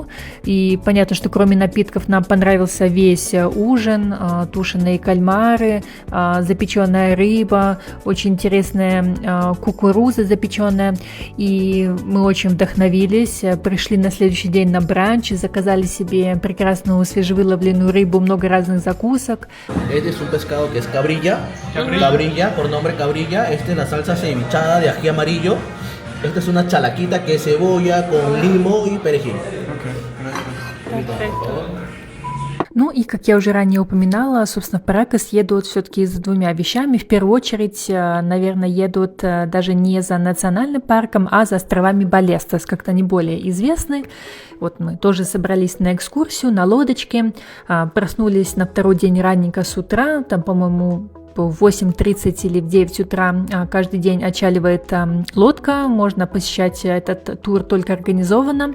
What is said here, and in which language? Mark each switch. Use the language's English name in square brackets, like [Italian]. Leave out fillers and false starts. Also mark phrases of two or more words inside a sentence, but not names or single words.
[Russian] И понятно, что кроме напитков нам понравился весь ужин, тушеные кальмары, запеченная рыба, очень интересная кукуруза запеченная. И мы очень вдохновились, пришли на следующий день на бранч, заказали себе прекрасную свежевыловленную рыбу, много разных закусок. [Spanish] Que es cabrilla, cabrilla, por nombre cabrilla. La salsa cevichada de ají amarillo. Esta es una chalaquita que es cebolla con limo y perejil. [Russian] Ну и, как я уже ранее упоминала, собственно, в Паракас едут все-таки за двумя вещами. В первую очередь, наверное, едут даже не за национальным парком, а за островами Балестас, как-то они более известны. Вот мы тоже собрались на экскурсию на лодочке, проснулись на второй день ранненько с утра, там, по-моему, в 8:30 или в 9 утра каждый день отчаливает лодка, можно посещать этот тур только организованно.